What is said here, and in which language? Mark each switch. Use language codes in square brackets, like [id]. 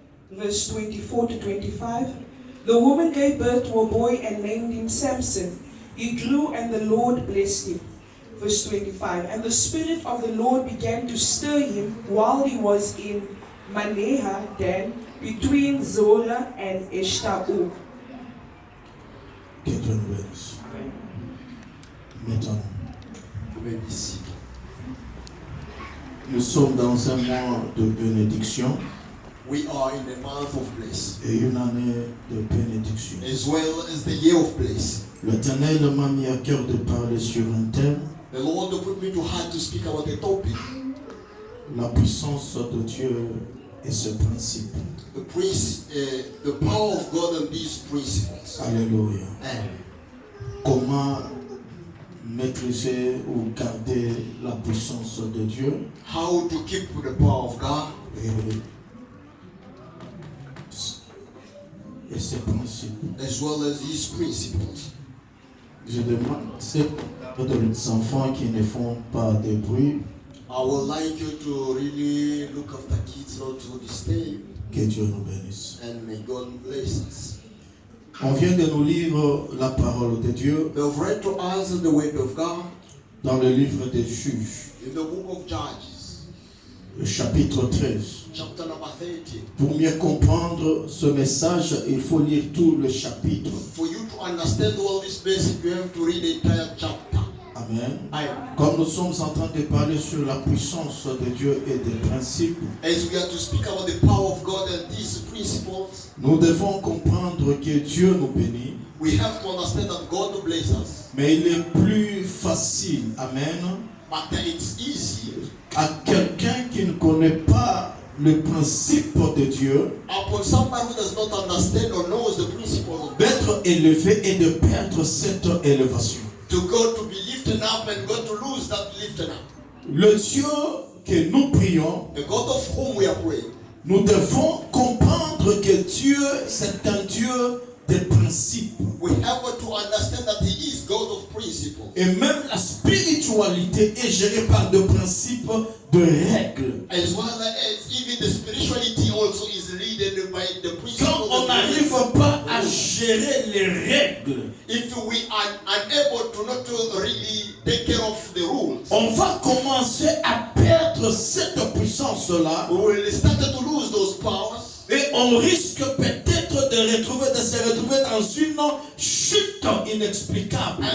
[en] Verse 24 to 25. The woman gave birth to a boy and named him Samson. He grew and the Lord blessed him. Verse 25. And the Spirit of the Lord began to stir him while he was in Manasseh, Dan, between Zorah and Eshtaol. [fr] Que Dieu nous bénisse. Maintenant, nous sommes dans un mois de bénédiction [en] We are in the month of bliss, [fr] et une année de bénédiction. [en] as well as the year of bliss. [fr] L'Éternel m'a mis à cœur de parler sur un thème, [en] The Lord put me to heart to speak about the topic, [fr] la puissance de Dieu et ce principe. [en] the power of God and these principles. [fr] Alléluia. [en] And [fr] Comment maîtriser ou garder la puissance de Dieu [en] how to keep the power of God [fr] et ses principes. [en] as well as his principles. [fr] Je demande ces enfants qui ne font pas de bruit, [en] I would like you to really look after kids not to disturb, [fr] que Dieu nous bénisse. [en] and may God bless us. [fr] On vient de nous lire la parole de Dieu [en] We have read to us the word of God [fr] dans le livre des Juges, [en] in the book of Judges, [fr] le chapitre 13. [en] chapter number 13. [fr] Pour mieux comprendre ce message, il faut lire tout le chapitre. [en] For you to understand all this message, you have to read the entire chapter. Amen. Amen. [fr] Comme nous sommes en train de parler sur la puissance de Dieu et des principes, [en] As we are to speak about the power of God and these principles, [fr] nous devons comprendre que Dieu nous bénit, [en] we have to understand that God will bless us. [fr] mais il est plus facile, amen, [en] But it's easy [fr] à quelqu'un qui ne connaît pas le principe de Dieu [en] upon somebody who does not understand or knows the principles of God [fr] d'être élevé et de perdre cette élévation. [en] to go to be lifted up and go to lose that lifted up. [fr] Le Dieu que nous prions, [en] The God of whom we are praying, [fr] nous devons comprendre que Dieu, c'est un Dieu des principes. [en] we have to understand that He is God of principles. [fr] Et même la spiritualité est gérée par des principes, de règles. [en] As well as even the spirituality also is led by the principles. [fr] Quand on [en] of [fr] n'arrive [en] God. [fr] pas à gérer les règles, [en] If we are unable to not to really take care of the rules, [fr] on va commencer à perdre cette puissance-là [en] we will start to lose those powers. [fr] et on risque peut-être de se retrouver dans une chute inexplicable.